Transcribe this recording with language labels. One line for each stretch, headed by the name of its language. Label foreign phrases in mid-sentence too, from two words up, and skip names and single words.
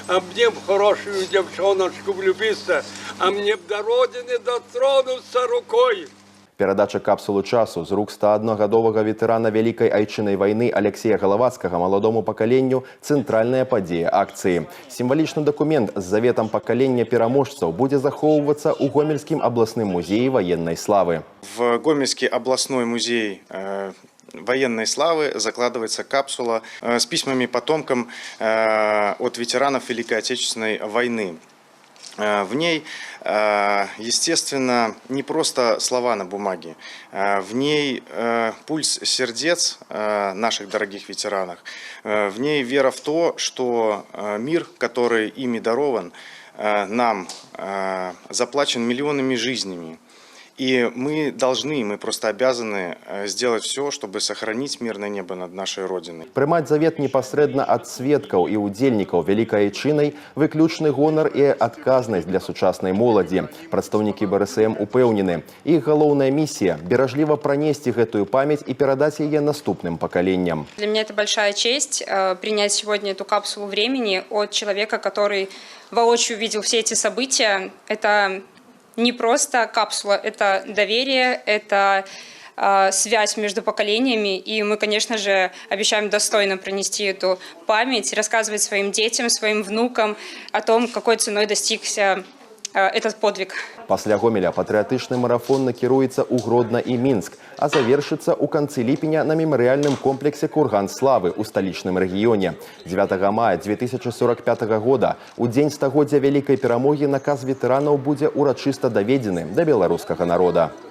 Russian: а мне б хорошую девчоночку влюбиться, а мне б до родины дотронуться рукой.
Belarusian: Перадача капсулы часу з рук 101-гадовага ветэрана Вялікай айчыннай вайны Алексея Галавацкага маладому пакаленню – цэнтральная падзея акцыі. Сімвалічны дакумент з заветам пакалення пераможцаў будзе захоўвацца ў Гомельскім абласным музеі ваеннай славы.
Russian: В Гомельский областной музей военной славы закладывается капсула с письмами потомкам от ветеранов Великой Отечественной войны. В ней, естественно, не просто слова на бумаге, в ней пульс сердец наших дорогих ветеранов, в ней вера в то, что мир, который ими дарован, нам заплачен миллионами жизнями. И мы просто обязаны сделать все, чтобы сохранить мирное небо над нашей Родиной.
Belarusian: Прымаць завет непасрэдна ад сведкаў і удзельнікаў Вялікай айчынай – выключны гонар і адказнасць для сучаснай моладзі. Прадстаўнікі БРСМ упэўнены. Іх галоўная місія – беражліва пранесці гэтую памяць і перадаць яе наступным пакаленням.
Russian: Для меня это большая честь принять сегодня эту капсулу времени от человека, который воочию видел все эти события. Это не просто капсула, это доверие, это связь между поколениями. И мы, конечно же, обещаем достойно пронести эту память, рассказывать своим детям, своим внукам о том, какой ценой достигся этот подвиг.
Belarusian: Пасля Гомеля патрыятычны марафон накіруецца ў Гродна і Мінск, а завершыцца ў канцы ліпеня на мемарыяльным комплексе «Курган славы» ў сталічным рэгіёне. 9 мая 2045 года, у дзень стагоддзя Вялікай перамогі, наказ ветэранаў будзе урачыста даведзены да беларускага народа.